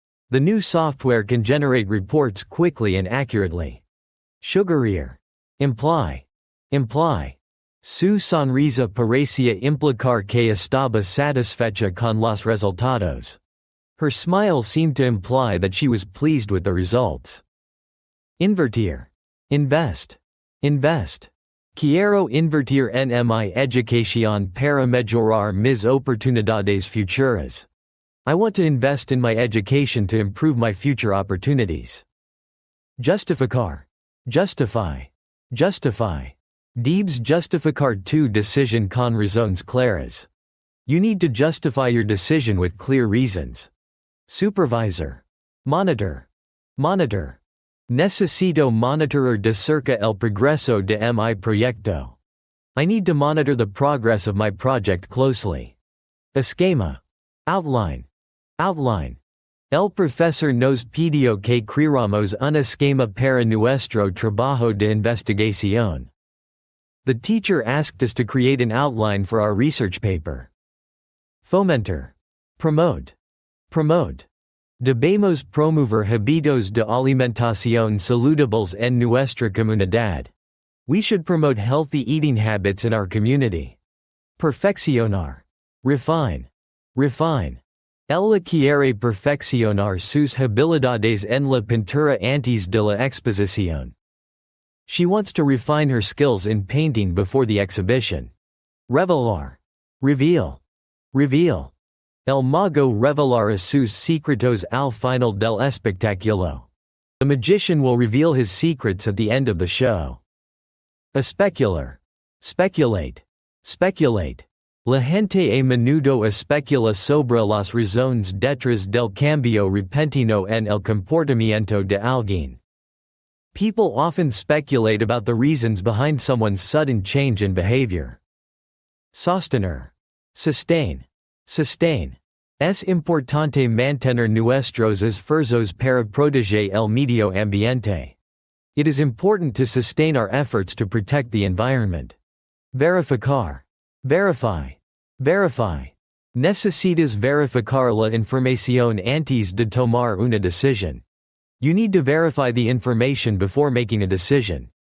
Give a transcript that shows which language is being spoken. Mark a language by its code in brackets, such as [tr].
[en] The new software can generate reports quickly and accurately. Sugerir. Imply. Imply. [es] Su sonrisa parecía implicar que estaba satisfecha con los resultados. [en] Her smile seemed to imply that she was pleased with the results. Invertir. Invest. Invest. [es] Quiero invertir en mi educación para mejorar mis oportunidades futuras. [en] I want to invest in my education to improve my future opportunities. Justificar. Justify. Justify. [es] Debes justificar tu decisión con razones claras. [en] You need to justify your decision with clear reasons. Supervisor. Monitor. Monitor. [es] Necesito monitorar de cerca el progreso de mi proyecto. [en] I need to monitor the progress of my project closely. Esquema. Outline. Outline. [es] El profesor nos pidió que creáramos un esquema para nuestro trabajo de investigación. [en] The teacher asked us to create an outline for our research paper. Fomentar. Promote. Promote. [es] Debemos promover hábitos de alimentación saludables en nuestra comunidad. [en] We should promote healthy eating habits in our community. Perfeccionar. Refine. Refine. [es] Ella quiere perfeccionar sus habilidades en la pintura antes de la exposición. [en] She wants to refine her skills in painting before the exhibition. Revelar. Reveal. Reveal. [es] El mago revelará sus secretos al final del espectáculo. [en] The magician will reveal his secrets at the end of the show. Especular. Speculate. Speculate. [es] La gente a menudo especula sobre las razones detrás del cambio repentino en el comportamiento de alguien. [en] People often speculate about the reasons behind someone's sudden change in behavior. Sostener. Sustain. Sustain. [es] Es importante mantener nuestros esfuerzos para proteger el medio ambiente. [en] It is important to sustain our efforts to protect the environment. Verificar. Verify. Verify. [es] Necesitas verificar la información antes de tomar una decisión. [en] You need to verify the information before making a decision.